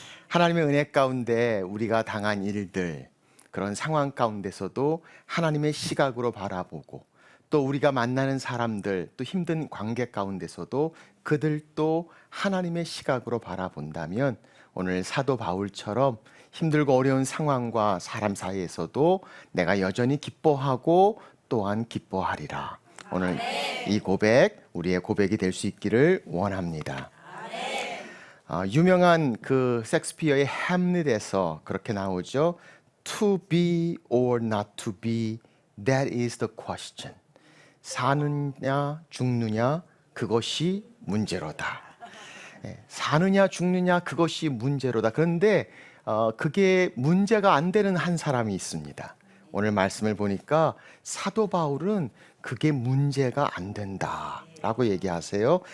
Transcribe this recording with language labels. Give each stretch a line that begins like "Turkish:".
Korean: 하나님의 은혜 가운데 우리가 당한 일들 그런 상황 가운데서도 하나님의 시각으로 바라보고 또 우리가 만나는 사람들 또 힘든 관계 가운데서도 그들도 하나님의 시각으로 바라본다면 오늘 사도 바울처럼 힘들고 어려운 상황과 사람 사이에서도 내가 여전히 기뻐하고 또한 기뻐하리라. 오늘 이 고백 우리의 고백이 될 수 있기를 원합니다. 유명한 그 셰익스피어의 햄릿에서 그렇게 나오죠.
English: To be or not to be, that is the question.
Korean: 사느냐 죽느냐 그것이 문제로다. 사느냐 죽느냐 그것이 문제로다. 그런데 그게 문제가 안 되는 한 사람이 있습니다. 오늘 말씀을 보니까 사도 바울은 그게 문제가 안 된다라고 얘기하세요.